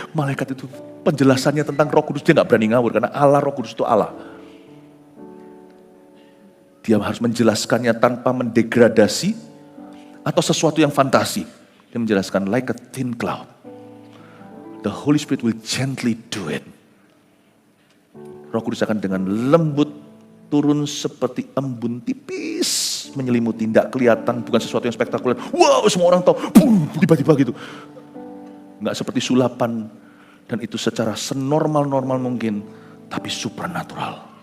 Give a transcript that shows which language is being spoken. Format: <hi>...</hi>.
<id>Malaikat itu penjelasannya tentang Roh Kudus dia nggak berani ngawur karena Allah Roh Kudus itu Allah. Dia harus menjelaskannya tanpa mendegradasi atau sesuatu yang fantasi. Dia menjelaskan</id> <en>like a thin cloud. The Holy Spirit will gently do it.</en> <id>Roh Kudus akan dengan lembut turun seperti embun tipis menyelimuti, tidak kelihatan, bukan sesuatu yang spektakuler. Wow, semua orang tahu, tiba-tiba gitu. Nggak seperti sulapan, dan itu secara senormal-normal mungkin, tapi supernatural.</id>